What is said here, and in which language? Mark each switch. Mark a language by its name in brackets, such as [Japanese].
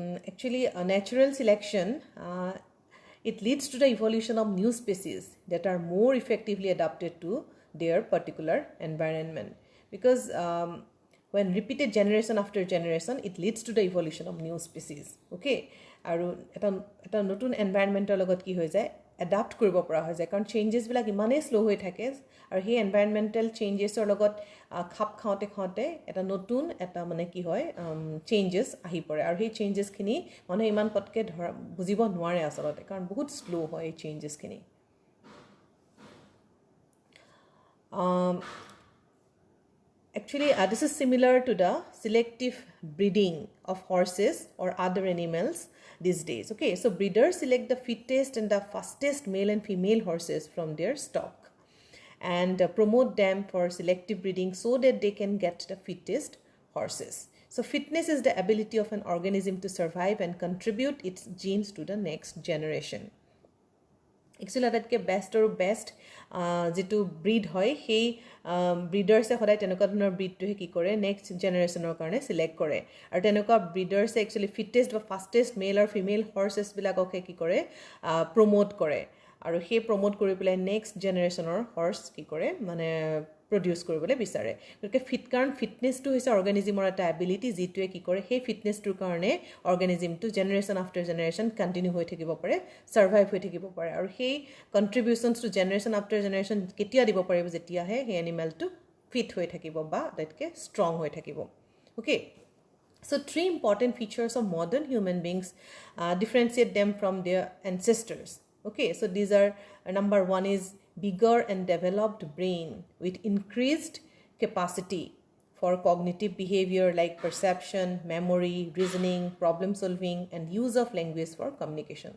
[English] Actually natural selection, it leads to the evolution of new species that are more effectively adapted to their particular environment. Because when repeated generation after generation, it leads to the evolution of new species. [Assamese] Okay, আৰু এটা নতুন এনভাইৰনমেণ্টৰ লগত কি হৈ যায়, adapt কৰিব পৰা হৈ যায়, কাৰণ চেঞ্জেছবিলাক ইমানেই শ্ল' হৈ থাকে আৰু সেই এনভাইৰনমেণ্টেল চেঞ্জেছৰ লগত খাপ খাওঁতে এটা নতুন এটা মানে কি হয় চেঞ্জেছ আহি পৰে, আৰু সেই চেঞ্জেছখিনি মানুহে ইমান পটকৈ বুজিব নোৱাৰে আচলতে, কাৰণ বহুত শ্ল' হয় এই চেঞ্জেছখিনি. [English] Actually, this is similar to the selective breeding of horses or other animals these days. Okay, so breeders select the fittest and the fastest male and female horses from their stock and promote them for selective breeding so that they can get the fittest horses. So fitness is the ability of an organism to survive and contribute its genes to the next generation. [Assamese] Actually, আটাইতকৈ best আৰু best যিটো breed হয়, সেই ব্ৰিডাৰ্ছে সদায় তেনেকুৱা ধৰণৰ ব্ৰিডটোহে কি কৰে, নেক্সট জেনেৰেশ্যনৰ কাৰণে চিলেক্ট কৰে, আৰু তেনেকুৱা ব্ৰিডাৰ্ছে একচুৱেলি ফিটেষ্ট বা ফাষ্টেষ্ট মেল আৰু ফিমেল হৰ্চেছবিলাককহে কি কৰে, প্ৰমোট কৰে, আৰু সেই প্ৰমোট কৰি পেলাই নেক্সট জেনেৰেশ্যনৰ হৰ্চ কি কৰে, মানে প্ৰডিউচ কৰিবলৈ বিচাৰে. গতিকে কাৰণ ফিটনেছটো হৈছে অৰ্গেনিজিমৰ এটা এবিলিটি, যিটোৱে কি কৰে সেই ফিটনেছটোৰ কাৰণে অৰ্গেনিজিমটো [English] generation after generation [Assamese] কণ্টিনিউ হৈ থাকিব পাৰে, ছাৰ্ভাইভ হৈ থাকিব পাৰে, আৰু সেই কণ্ট্ৰিবিউশ্যনছটো জেনেৰেশ্যন আফটাৰ জেনেৰেশ্যন কেতিয়া দিব পাৰিব, যেতিয়াহে সেই এনিমেলটো ফিট হৈ থাকিব বা আটাইতকৈ ষ্ট্ৰং হৈ থাকিব. [English] Okay, so 3 important features of modern human beings differentiate them from their ancestors. Okay, so these are number 1 is bigger and developed brain with increased capacity for cognitive behavior like perception, memory, reasoning, problem solving, and use of language for communication.